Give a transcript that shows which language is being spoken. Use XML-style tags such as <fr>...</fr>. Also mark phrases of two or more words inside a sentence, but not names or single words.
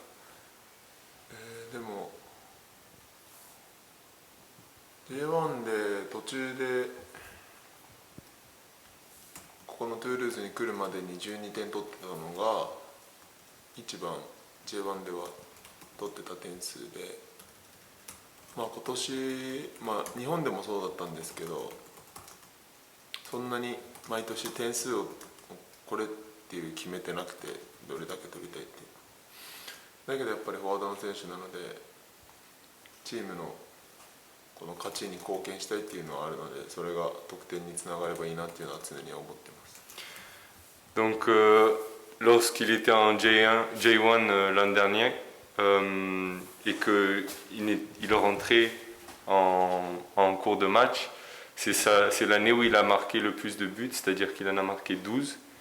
<ja>でも J1 で途中でここのトゥールーズに来るまでに12点取ってたのが一番 J1 では取ってた点数で、まあ今年、まあ日本でもそうだったんですけど、そんなに毎年点数をこれっていう決めてなくて、どれだけ取りたいっていう。だけどやっぱりフォワードの選手なのでチームのこの勝ちに貢献したいっていうのはあるので、それが得点につながればいいなっていうのは常に思ってます。</ja> <fr>Donc lorsqu'il était en J1 l'an dernier et qu'il rentrait en cours de match, c'est l'année où il a marqué le plus de buts, c'est-à-dire qu'il en a marqué 12.</fr>